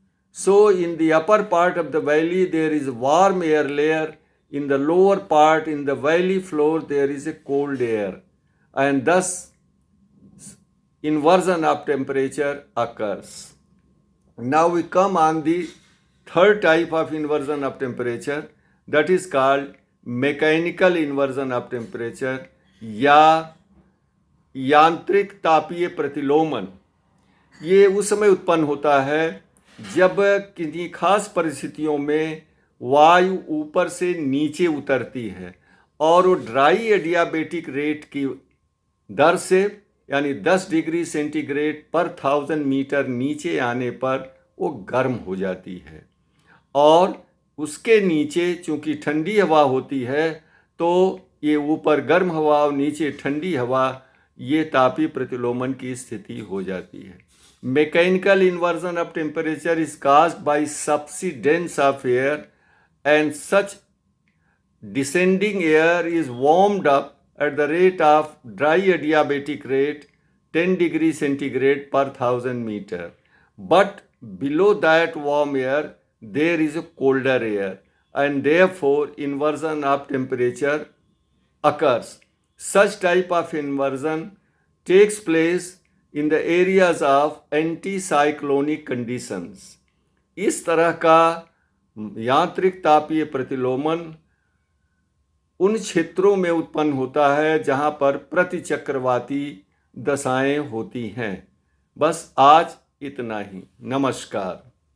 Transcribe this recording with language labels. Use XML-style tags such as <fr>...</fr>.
<en>So in the upper part of the valley there is a warm air layer, in the lower part in the valley floor there is a cold air, and thus inversion of temperature occurs. Now we come on the third type of inversion of temperature, that is called mechanical inversion of temperature</en> <hi>या यांत्रिक तापीय प्रतिलोमन। ये उस समय उत्पन्न होता है जब किन्हीं खास परिस्थितियों में वायु ऊपर से नीचे उतरती है और वो ड्राई एडियाबेटिक रेट की दर से, यानी 10 डिग्री सेंटीग्रेड पर 1000 मीटर नीचे आने पर वो गर्म हो जाती है और उसके नीचे चूँकि ठंडी हवा होती है तो ये ऊपर गर्म हवा और नीचे ठंडी हवा, ये तापीय प्रतिलोमन की स्थिति हो जाती है।</hi> <en>Mechanical inversion of temperature is caused by subsidence of air, and such descending air is warmed up at the rate of dry adiabatic rate 10 degree centigrade per 1000 meter. But below that warm air there is a colder air, and therefore inversion of temperature occurs. Such type of inversion takes place in the areas of anticyclonic conditions।</en> <hi>इस तरह का यांत्रिक तापीय प्रतिलोमन उन क्षेत्रों में उत्पन्न होता है जहाँ पर प्रतिचक्रवाती दशाएं होती हैं। बस आज इतना ही। नमस्कार।</hi>